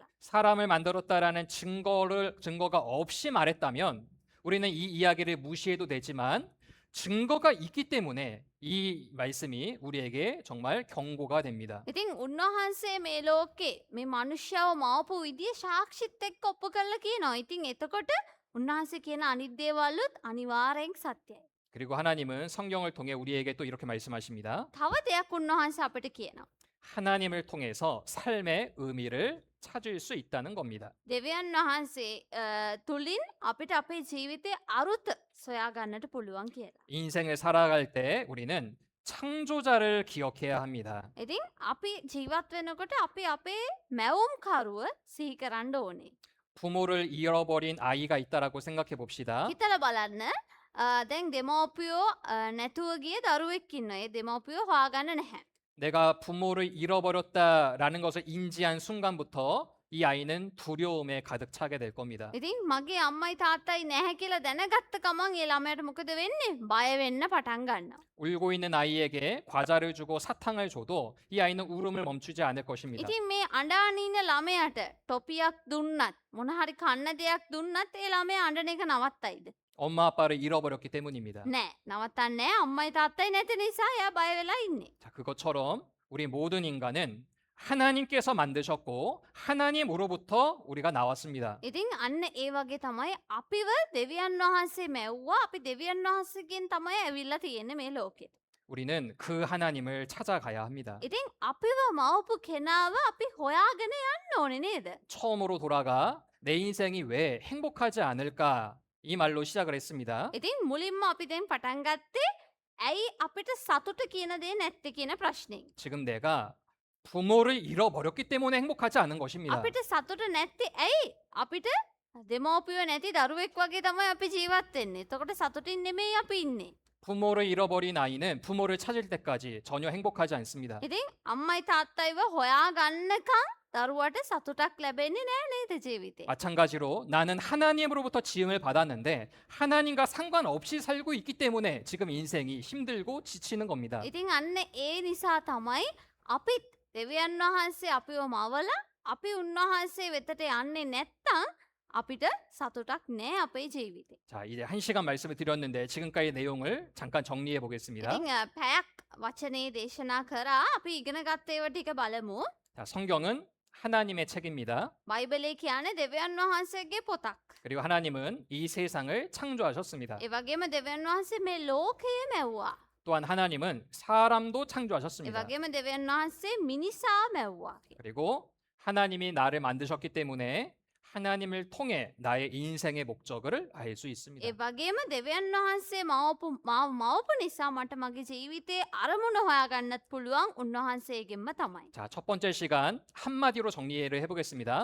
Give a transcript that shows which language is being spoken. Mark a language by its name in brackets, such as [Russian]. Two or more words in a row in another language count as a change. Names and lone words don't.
[Korean] 사람을 만들었다라는 증거가 없이 말했다면 우리는 이 이야기를 무시해도 되지만 증거가 있기 때문에 이 말씀이 우리에게 정말 경고가 됩니다. [Sinhala] ඉතින් උන්වහන්සේ මේ ලෝකේ මේ මනුෂ්‍යව මවපු විදිය සාක්ෂිත් එක්ක ඔප්පු කරලා කියනවා. ඉතින් එතකොට උන්වහන්සේ කියන අනිත් දේවල්ුත් අනිවාර්යෙන් සත්‍යයි. [Korean] 그리고 하나님은 성경을 통해 우리에게 또 이렇게 말씀하십니다. [Sinhala] තව දෙයක් උන්වහන්සේ අපිට කියනවා. [Korean] 하나님을 통해서 삶의 의미를 찾을 수 있다는 겁니다. [Sinhala] දෙවියන් වහන්සේ තුලින් අපිට අපේ ජීවිතයේ අරුත සොයා ගන්නට පුළුවන් කියලා. [Korean] 인생을 살아갈 때 우리는 창조자를 기억해야 합니다. [Sinhala] ඉතින් අපි ජීවත් වෙනකොට අපි අපේ මැවුම්කරුව සිහි කරන්න ඕනේ. [Korean] 부모를 잃어버린 아이가 있다라고 생각해 봅시다. [Sinhala] හිතලා බලන්න දැන් දෙමෝපියෝ නැතුව ගිය දරුවෙක් ඉන්නවා. ඒ දෙමෝපියෝ හොයාගන්න නැහැ. [Korean] 내가 부모를 잃어버렸다라는 것을 인지한 순간부터 이 아이는 두려움에 가득 차게 될 겁니다. [Sinhala] ඉතින් මගේ අම්මයි තාත්තයි නැහැ කියලා දැනගත්ත ගමන් ඒ ළමයාට මොකද වෙන්නේ? බය වෙන්න පටන් ගන්නවා. [Korean] 울고 있는 아이에게 과자를 주고 사탕을 줘도 이 아이는 울음을 멈추지 않을 것입니다. [Sinhala] ඉතින් මේ අඬාන ඉන්න ළමයාට ටොපියක් දුන්නත් මොන හරි කන්න දෙයක් දුන්නත් ඒ ළමයා අඬන එක නවත්තයිද? [Korean] 엄마 아빠를 잃어버렸기 때문입니다. [Sinhala] නෑ නවත්තන්නේ නෑ. අම්මයි තාත්තයි නැති නිසා එයා බය වෙලා ඉන්නේ. [Korean] 자, 그것처럼 우리 모든 인간은 하나님께서 만드셨고 하나님으로부터 우리가 나왔습니다. [Sinhala] ඉතින් අන්න ඒ වගේ තමයි අපිව දෙවියන් වහන්සේ මැව්වා. අපි දෙවියන් වහන්සේගෙන් තමයි ඇවිල්ලා තියෙන්නේ මේ ලෝකෙට. [Korean] 우리는 그 하나님을 찾아가야 합니다. [Sinhala] ඉතින් අපිව මවපු කෙනාව අපි හොයාගෙන යන්න ඕනේ නේද? [Korean] 처음으로 돌아가 내 인생이 왜 행복하지 않을까 이 말로 시작을 했습니다. [Sinhala] ඉතින් මුලින්ම අපි දැන් පටන් ගත්තේ ඇයි අපිට සතුට කියන දේ නැත්තේ කියන ප්‍රශ්නේ. [Korean] 지금 내가 부모를 잃어버렸기 때문에 행복하지 않은 것입니다. [Sinhala] අපිට සතුට නැත්තේ ඇයි? අපිට දෙමෝපියෝ නැති දරුවෙක් වගේ තමයි අපි ජීවත් වෙන්නේ. එතකොට සතුටින් නෙමෙයි අපි ඉන්නේ. [Korean] 부모를 잃어버린 아이는 부모를 찾을 때까지 전혀 행복하지 않습니다. [Sinhala] ඉතින් අම්මයි තාත්තයිව හොයාගන්නකම් දරුවට සතුටක් ලැබෙන්නේ නෑ නේද ජීවිතේ. [Korean] 마찬가지로 나는 하나님으로부터 지음을 받았는데 하나님과 상관없이 살고 있기 때문에 지금 인생이 힘들고 지치는 겁니다. [Sinhala] ඉතින් අන්න ඒ නිසා තමයි අපිත් දෙවියන් වහන්සේ අපිව මවලා අපි උන්වහන්සේ වෙතට යන්නේ නැත්තම් අපිට සතුටක් නෑ අපේ ජීවිතේ. [Korean] 자, 이제 1시간 말씀을 드렸는데 지금까지 내용을 잠깐 정리해 보겠습니다. [Sinhala] ඉතින් පැයක් වචනේ දේශනා කරා අපි ඉගෙන ගත්ත ඒවා ටික බලමු. [Korean] 자, 성경은 하나님의 책입니다. [Sinhala] බයිබලේ කියන්නේ දෙවියන් වහන්සේගේ පොතක්. [Korean] 그리고 하나님은 이 세상을 창조하셨습니다. [Sinhala] ඒ වගේම දෙවියන් වහන්සේ මේ ලෝකය මැව්වා. [Korean] 또한 하나님은 사람도 [Sinhala] ඒ [Korean] 창조하셨습니다. [Sinhala] වගේම දෙවියන් වහන්සේ මිනිසා මැව්වා. [Korean] 그리고 하나님이 나를 만드셨기 때문에 하나님을 통해 나의 인생의 목적을 알 수 있습니다. [Sinhala] ඒ වගේම දෙවියන් වහන්සේ මවපු නිසා මට මගේ ජීවිතයේ අරමුණ හොයාගන්නත් පුළුවන් උන්වහන්සේගෙන්ම තමයි. [Korean] 자, 첫 번째 시간 한마디로 정리를 해보겠습니다.